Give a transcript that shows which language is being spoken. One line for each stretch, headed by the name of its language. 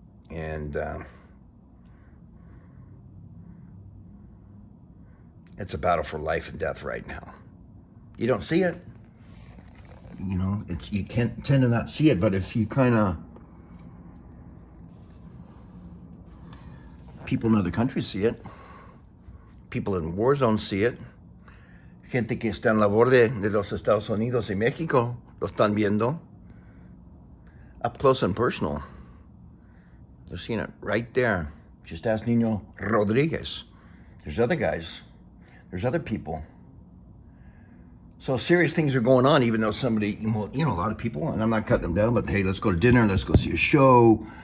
English: And it's a battle for life and death right now. You don't see it. You can't tend to not see it, but if you people in other countries see it. People in war zones see it.
Spanish: Gente que está en la borde de los Estados Unidos y México lo están viendo.
English: Up close and personal. They're seeing it right there. Just ask Nino Rodriguez. There's other guys. There's other people. So serious things are going on, even though somebody, a lot of people, and I'm not cutting them down, but hey, let's go to dinner, let's go see a show.